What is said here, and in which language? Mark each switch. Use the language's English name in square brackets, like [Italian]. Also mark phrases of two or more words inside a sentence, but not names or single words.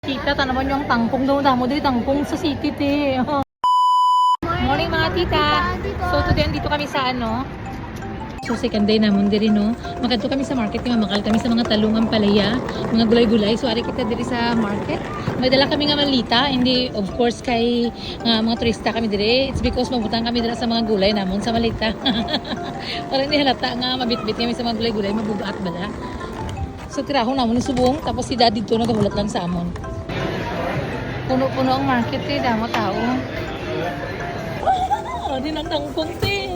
[Hiligaynon] Tita, tanaman yung tangkong daw. Damo din tangkong sa city, te. Morning mga tita. [English] So today [Filipino] andito kami sa ano. [Hiligaynon] So second day namon diri no. Makadto kami sa market, mamakal kami sa mga talungang palaya, mga gulay-gulay. So ari kita diri sa market. May dala kami nga malita, hindi [English] of course [Hiligaynon] kay mga turista kami diri. [English] It's because [Hiligaynon] mabutang kami dira sa mga gulay namon sa malita. Para hindi halata nga mabitbit kami sa mga gulay-gulay, mabubuat bala. So tirahon namon ni subong, tapos si daddy to nagahulat lang sa amon. Puno-puno ang market eh, damo tao. Ano ang tangkong te.